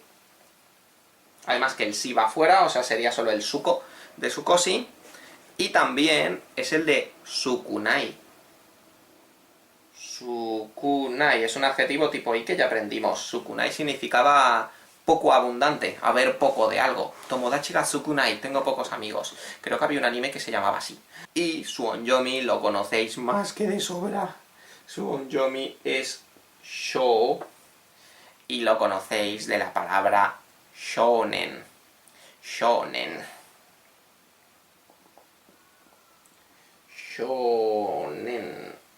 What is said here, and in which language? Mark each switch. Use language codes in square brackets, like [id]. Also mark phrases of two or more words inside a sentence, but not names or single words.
[es] Además que el si va fuera, o sea, sería solo el suko de Sukoshi. Y también es el de Sukunai. Sukunai es un adjetivo tipo i que ya aprendimos. Sukunai significaba poco abundante, haber poco de algo. [ja] 友達が少ない, [es] tengo pocos amigos. Creo que había un anime que se llamaba así. Y su onyomi lo conocéis más que de sobra. Su onyomi es shou. Y lo conocéis de la palabra shounen. Shounen. Shounen.